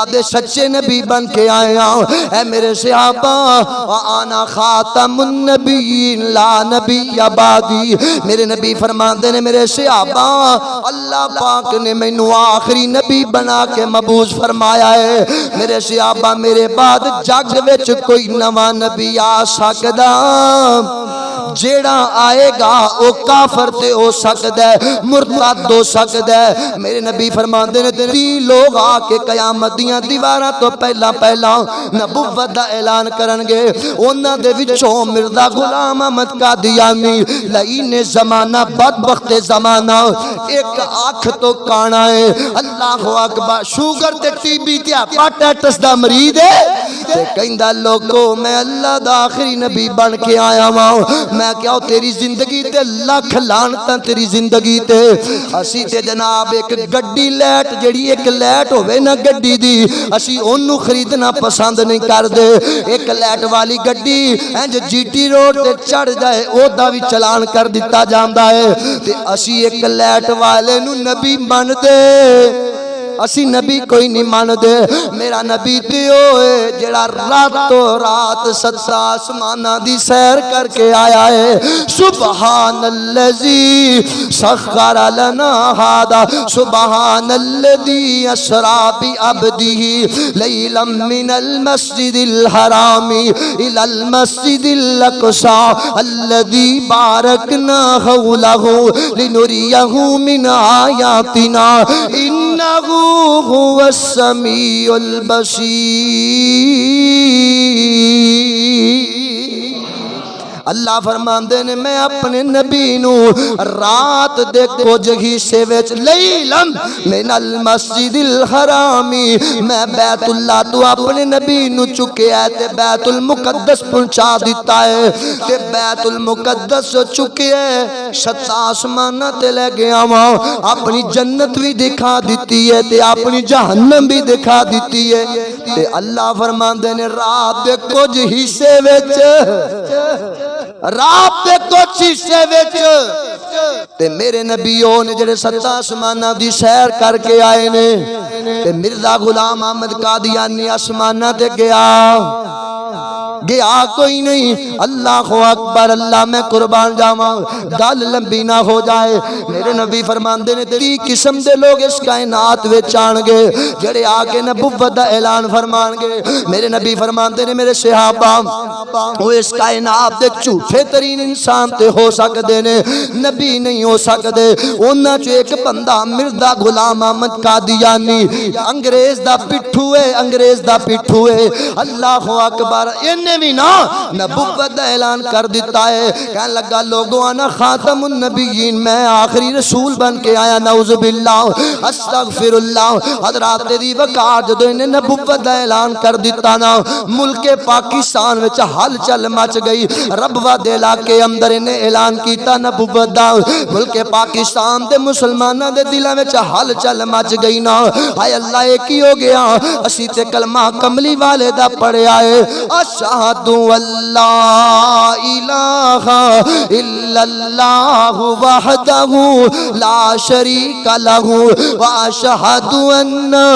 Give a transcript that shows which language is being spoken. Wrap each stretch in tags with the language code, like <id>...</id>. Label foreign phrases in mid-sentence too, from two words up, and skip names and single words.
<pa>دے سچے نبی بن کے آئے ہیں اے میرے صحابہ</pa> <ar>وانا خاتم النبیین لا نبی بعدی</ar> <pa>میرے نبی فرماندے نے میرے صحابہ اللہ پاک نے مینوں آخری نبی بنا کے مبعوث فرمایا ہے میرے صحابہ میرے بعد جگ وچ کوئی نواں نبی آ سکدا جیڑا آئے گا او کافر تے ہو سکدا ہے مرتد ہو سکدا ہے میرے نبی فرماندے نے 30 لوگ آ کے قیامت دیاں دیواراں تو پہلا نبوت دا اعلان کرن گے انہاں دے وچوں مرزا غلام احمد قادیانی لعین زمانہ بدبخت زمانہ ایک آنکھ تو کانا ہے</pa> <ar>اللہ اکبر</ar> <pa>شوگر تے ٹی بی تے ہیپاٹائٹس دا مریض ہے تے کہندا لوگو میں اللہ دا آخری نبی بن کے آیا ہوں میں کیا تیری زندگی تے لاکھ لعنتاں تیری زندگی تے اسی تے جناب ایک گڈی لیٹ جڑی ایک لیٹ ہوے نا گڈی دی اسی اونوں خریدنا پسند نہیں کردے ایک لیٹ والی گڈی انج جی ٹی روڈ تے چڑھ جائے او دا وی چلان کر دتا جاندا ہے تے اسی ایک لیٹ والے نو نبی من دے اسی نبی کوئی نہیں مان دے میرا نبی تے ہوئے جڑا راتوں رات ست آسمانہ دی سیر کر کے آیا ہے</pa> <ar>سبحان اللذی سخر لنا ہادا سبحان اللذی اسرا بی عبدہ لیلا من المسجد الحرام الى المسجد الاقصى الذي باركنا حوله لنريه من آياتنا إنه هو السميع</ar> <pa>البصير اللہ فرماندے نے میں اپنے نبی نو رات دے کچھ حصے وچ</pa> <ar>لیلم من المسجد</ar> <pa>الحرامی میں بیت اللہ تو اپنے نبی نو چکے ہے تے بیت المقدس پہنچا دیتا ہے تے بیت المقدس چکے ہے شت آسمانہ تے لے گیا وہاں اپنی جنت بھی دکھا دیتی ہے تے اپنی جہنم بھی دکھا دیتی ہے تے اللہ فرماندے نے رات دے کچھ حصے وچ رات دے کچھ حصے وچ تے میرے نبیوں نے جڑے ست آسمانہ دی سیر کر کے آئے نے تے مرزا غلام احمد قادیانی آسمانہ تے گیا کوئی نہیں</pa> <ar>اللہ اکبر</ar> <pa>اللہ میں قربان جاواں گل لمبی نہ ہو جائے میرے نبی فرماندے نے 30 قسم دے لوگ اس کائنات وچ آن گے جڑے آ کے نبوت دا اعلان فرمان گے میرے نبی فرماندے نے میرے صحابہ وہ اس کائنات دے جھوٹے ترین انسان تے ہو سکدے نے نبی نہیں ہو سکدے انہاں چ ایک بندہ مرزا غلام احمد قادیانی انگریز دا پٹھو ہے</pa> <ar>اللہ اکبر</ar> <pa>بھی نا نبوت دا اعلان کر دیتا ہے کہنے لگا لوگوں</pa> <ar>انا خاتم النبیین</ar> <pa>میں آخری رسول بن کے آیا</pa> <ar>نعوذ باللہ استغفر اللہ</ar> <pa>حضرات دی وقار جدو انہیں نبوت دا اعلان کر دیتا نا ملک پاکستان وچ ہل چل مچ گئی ربوہ دے علاقے اندر انہیں اعلان کیتا نبوت دا ملک پاکستان دے مسلمانہ دے دلہ وچ ہل چل مچ گئی نا ہائے اللہ ایک ہی ہو گیا اسی تے کلمہ کملی والے دا پڑے آئے</pa> <ar>اشہدو اللہ الہ الا اللہ وحدہ لا شریک لہ واشہدو ان</ar>